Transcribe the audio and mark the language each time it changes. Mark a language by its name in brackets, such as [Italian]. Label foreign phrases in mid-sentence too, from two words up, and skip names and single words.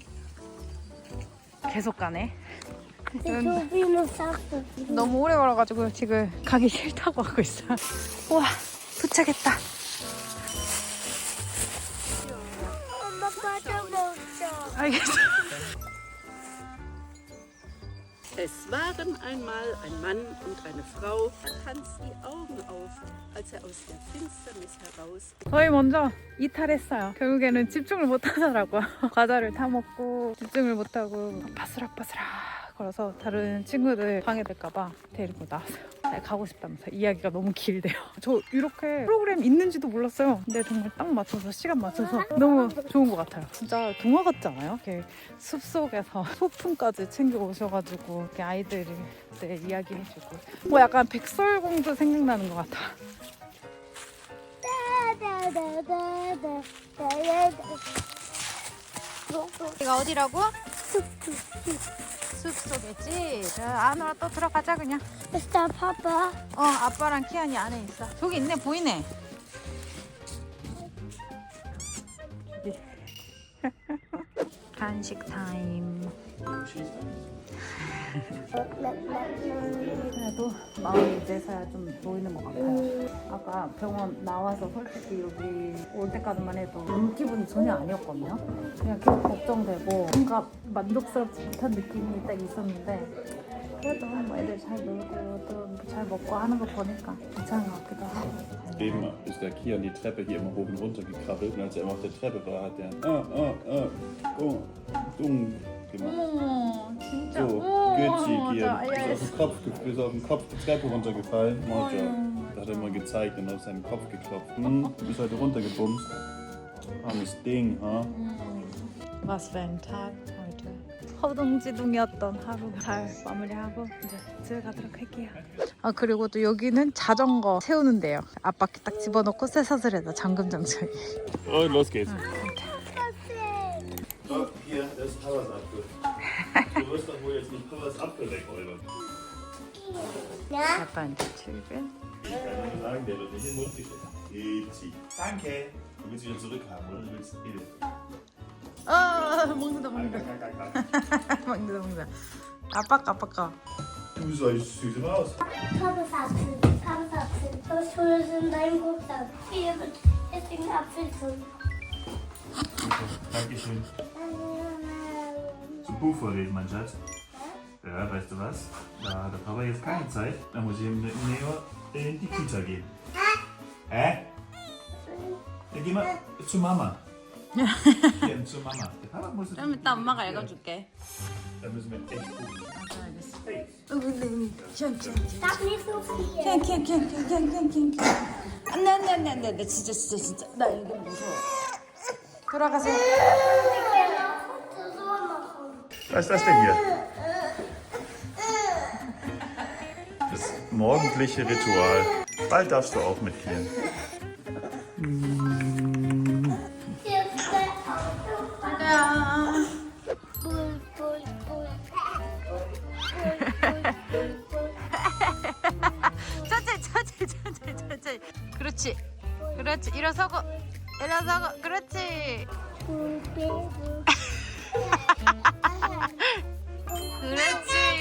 [Korean] 계속 가네. 너무 오래 걸어가지고 지금 가기 싫다고 하고 있어. 우와, 도착했다. 엄마 빠져먹자. 알겠어. [German] Es waren einmal ein Mann und eine Frau. Da Hans die Augen auf, als aus der Finsternis heraus. [Korean] 저희 먼저 이탈했어요. 결국에는 집중을 못 하더라고요. 과자를 타 먹고 집중을 못 하고 바스락바스락 걸어서 다른 친구들 방해될까봐 데리고 나왔어요. 가고 싶다면서 이야기가 너무 길대요. 저 이렇게 프로그램 있는지도 몰랐어요. 근데 정말 딱 맞춰서 시간 맞춰서 너무 좋은 것 같아요. 진짜 동화 같지 않아요? 이렇게 숲속에서 소품까지 챙겨 오셔가지고 이렇게 아이들이 네, 이야기해주고 뭐 약간 백설공주 생각나는 것 같아. 여기가 어디라고? 숲속이지? 저 안으로 또 들어가자 그냥. [German] Ist da Papa? [Korean] 아빠랑 키안이 안에 있어. 저기 있네, 보이네. 간식 타임. 그래도 마음이 이제서야 좀 놓이는 것 같아요. 아까 병원 나와서 솔직히 여기 올 때까지만 해도 너무 기분이 전혀 아니었거든요. 그냥 계속 걱정되고 뭔가 만족스럽지 못한 느낌이 딱 있었는데 그래도 뭐 애들 잘 놀고 또 잘 먹고 하는 거 보니까 괜찮은 것 같기도 하고. [German] Eben ist der Kian die Treppe hier immer hoch und runter gekrabbelt und als er immer auf der Treppe war, hat er gemacht. [Korean] 어머 진짜. [German] So, Gützi, Kian, ist auf den Kopf die Treppe runtergefallen. Moja, da hat er mal gezeigt und auf seinen Kopf geklopft. Du bist heute runtergebumst. Armes Ding, ha? Was für ein Tag heute. [Korean] 허둥지둥이었던 하루 잘 마무리하고 이제 집에 가도록 할게요. 그리고 또 여기는 자전거 세우는데요. 앞바퀴 딱 집어넣고 쇠사슬에다 잠금 장착. [German] Und los geht's. So, hier, das ist Papas Apfel. Du wirst doch wohl jetzt nicht Papas Apfel wegräumen. [Korean] 아빠 이제 출근. [German] Ich kann nur sagen, der wird nicht in den Mund gesteckt. Gützi. Danke. Du willst wieder zurückhaben, oder? Du willst Hilfe. [Korean] 먹는다. 먹는다. 아빠. [German] Du siehst süß raus. Papas Apfel. Was tust du in deinem Rucksack? Hier ist ein Apfel drin. Dankeschön. Zum Buch vorlesen, mein Schatz. Ja, weißt du was? Da hat der Papa jetzt keine Zeit. Da muss ich mit Neo in die Kita gehen. Hä? Dann geh mal zu Mama. Ja, zu Mama. Der Papa muss jetzt. [Korean] 그럼 이따 엄마가 읽어줄게. [German] Da müssen wir echt gucken. Hey. Darf nicht so viel. [Korean] 안돼 진짜 나 이거 무서워. 돌아가세요. [German] Was ist das denn hier? Das morgendliche Ritual. Bald darfst du auch mitgehen. Hier ist der Bull. [Korean] 천천히. 그렇지. 일어서고. 그렇지. 그렇지.